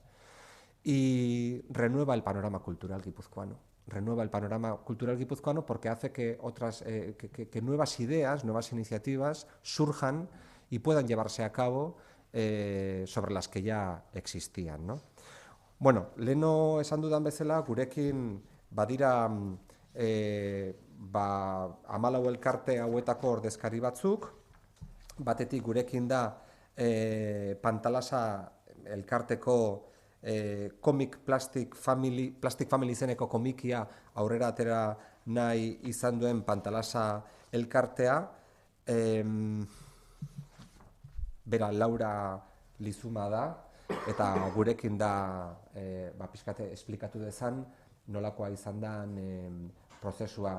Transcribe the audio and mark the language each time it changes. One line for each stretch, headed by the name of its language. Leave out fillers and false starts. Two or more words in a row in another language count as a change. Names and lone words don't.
Spanish: Y renueva el panorama cultural guipuzcoano. Renueva el panorama cultural guipuzcoano porque hace que que nuevas ideas, nuevas iniciativas surjan y puedan llevarse a cabo sobre las que ya existían, ¿no?
Basque: Bueno, leno esan dudan bezala, gurekin badira amalau elkarte hauetako ordezkari batzuk, batetik gurekin da Pantalasa elkarteko Plastic Family izeneko komikia aurrera atera nahi izan duen Pantalasa elkartea. Bera Laura Lizuma da, eta gurekin da pixkate esplikatu dezan nolakoa izan da prozesua.